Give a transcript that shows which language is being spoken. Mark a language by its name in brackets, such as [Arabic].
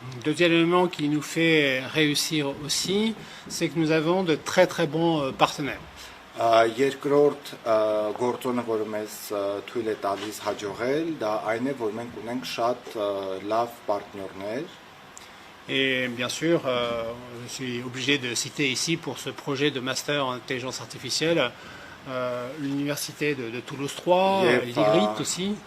[French] Deuxième élément qui nous fait réussir aussi, c'est que nous avons de très très bons partenaires. [Armenian] Երկրորդ գործոնը, որը մեզ թույլ է տալիս հաջողել, դա այն է, որ մենք ունենք շատ լավ պարտներներ. [French] Et bien sûr, je suis obligé de citer ici pour ce projet de master en intelligence artificielle l'université de Toulouse 3, l'IGRIT aussi.